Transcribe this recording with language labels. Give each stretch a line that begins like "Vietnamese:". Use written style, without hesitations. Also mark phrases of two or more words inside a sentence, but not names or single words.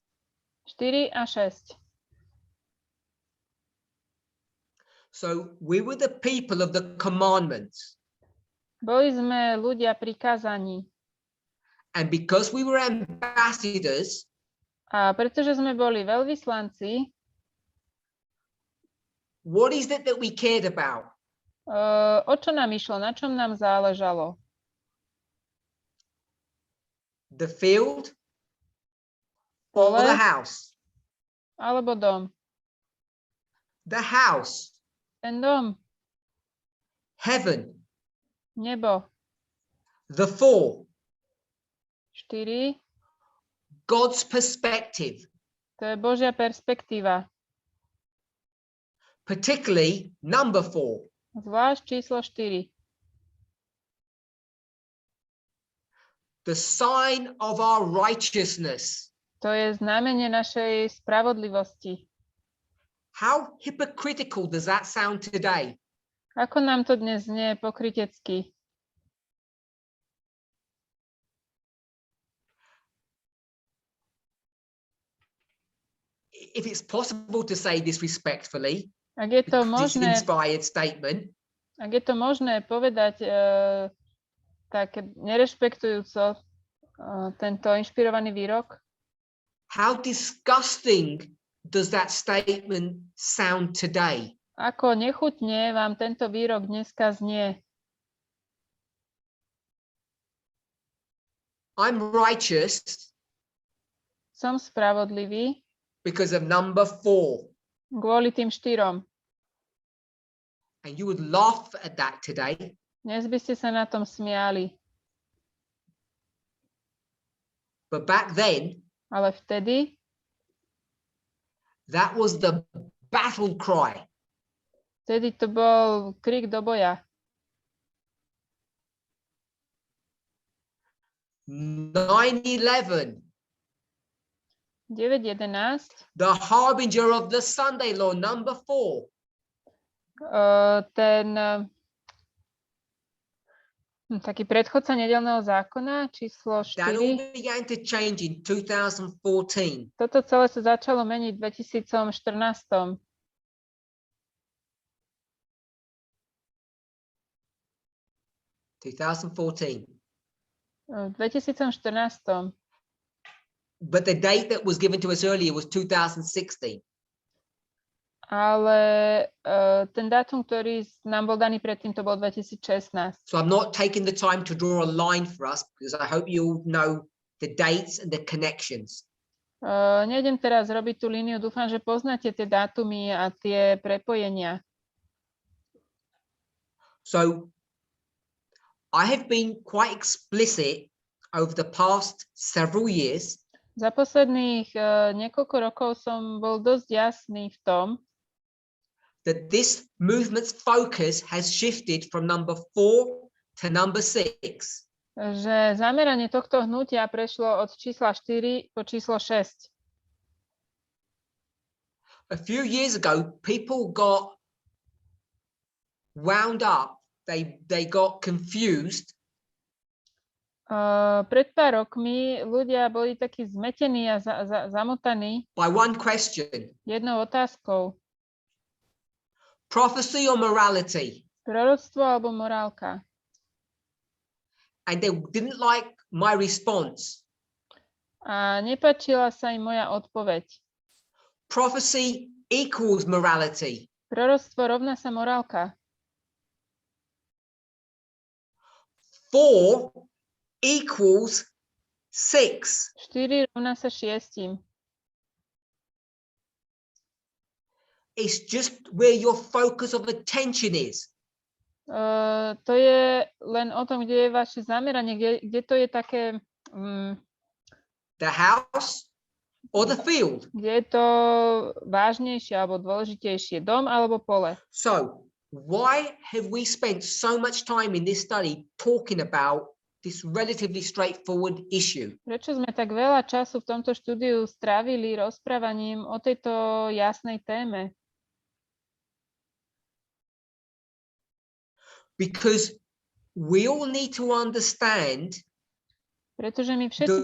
Slovak: 4 a 6.
English: So we were the people of the commandments.
Slovak: Boli sme ľudia prikázaní.
English: And because we were ambassadors,
Slovak: A pretože sme boli veľvyslanci,
English: what is it that we cared about?
Slovak: o čo nám išlo, na čom nám záležalo?
English: The field or
Slovak: Pole
English: the house?
Slovak: alebo dom?
English: The house,
Slovak: Ten dom,
English: heaven,
Slovak: nebo.
English: the 4,
Slovak: 4,
English: God's perspective,
Slovak: to je Božia perspektíva.
English: particularly number 4.
Slovak: Zvlášť číslo 4.
English: The sign of our righteousness.
Slovak: To je znamenie našej spravodlivosti.
English: How hypocritical does that sound today?
Slovak: Ako nám to dnes znie pokrytecky?
English: If it's possible to say this respectfully,
Slovak: Ak je to
English: this
Slovak: možné,
English: inspired statement,
Slovak: ak je to možné povedať tak nerešpektujúco tento inšpirovaný výrok,
English: how disgusting does that statement sound today?
Slovak: ako nechutne vám tento výrok dneska znie.
English: I'm righteous
Slovak: Som spravodlivý
English: because of number 4.
Slovak: kvôli tým 4.
English: And you would laugh at that today.
Slovak: Dnes by ste sa na tom smiali.
English: But back then,
Slovak: Ale vtedy
English: that was the battle cry.
Slovak: to bol krik do boja.
English: 9/11,
Slovak: 9.11,
English: the harbinger of the Sunday law, number 4.
Slovak: Taký predchodca nedeľného zákona, číslo
English: That all
Slovak: 4.
English: began to change in 2014.
Slovak: Toto celé sa začalo meniť v 2014. V 2014.
English: But the date that was given to us earlier was 2016.
Slovak: Ale ten dátum, ktorý nám bol daný predtým, to bol 2016.
English: So I'm not taking the time to draw a line for us because I hope you all know the dates and the connections.
Slovak: Nejdem teraz robiť tú líniu, dúfam, že poznáte tie dátumy a tie prepojenia.
English: So I have been quite explicit over the past several years.
Slovak: Za posledných niekoľko rokov som bol dosť jasný v tom,
English: that this movement's focus has shifted from number 4 to number 6.
Slovak: že zameranie tohto hnutia prešlo od čísla 4 po číslo 6.
English: A few years ago, people got wound up. They got confused.
Slovak: Pred pár rokmi ľudia boli takí zmetení a zamotaní
English: By one question.
Slovak: jednou otázkou.
English: Prophecy or morality?
Slovak: Proroctvo alebo morálka?
English: And they didn't like my response.
Slovak: A nepáčila sa im moja odpoveď.
English: Prophecy equals morality.
Slovak: Proroctvo rovná sa morálka.
English: 4 equals 6.
Slovak: 4 rovná sa 6.
English: It's just where your focus of attention is.
Slovak: To je len o tom, kde je vaše zameranie, kde to je také,
English: The house or the field.
Slovak: kde je to vážnejšie alebo dôležitejšie, dom alebo pole.
English: So why have we spent so much time in this study talking about this relatively straightforward issue?
Slovak: Prečo sme tak veľa času v tomto štúdiu strávili rozprávaním o tejto jasnej téme?
English: Because we all need to understand
Slovak: Pretože my všetci,